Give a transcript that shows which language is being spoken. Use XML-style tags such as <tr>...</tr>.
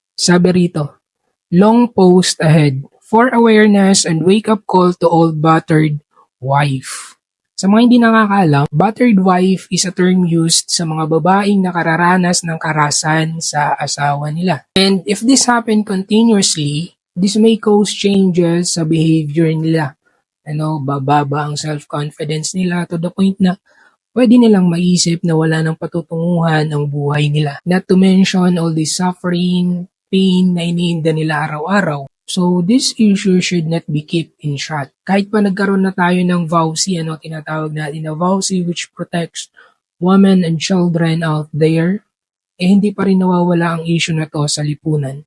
<tl>Sabi rito,</tl> <en>long post ahead for awareness and wake-up call to all battered wife.</en> <tl>Sa mga hindi nakakaalam,</tl> <en>battered wife is a term used</en> <tl>sa mga babaeng nakararanas ng karahasan sa asawa nila.</tl> <en>And if this happen continuously, this may cause changes</en> <tl>sa behavior nila. Bababa ang self-confidence nila</tl> <en>to the point</en> <tl>na pwede nilang maisip na wala nang patutunguhan ang buhay nila.</tl> <en>Not to mention all the suffering, pain</en> <tl>na iniinda nila araw-araw.</tl> <en>So this issue should not be kept in shot.</en> <tl>Kahit pa nagkaroon na tayo ng VAUSI, tinatawag natin na VAUSI</tl> <en>which protects women and children out there,</en> <tl>hindi pa rin nawawala ang issue na to sa lipunan.</tl>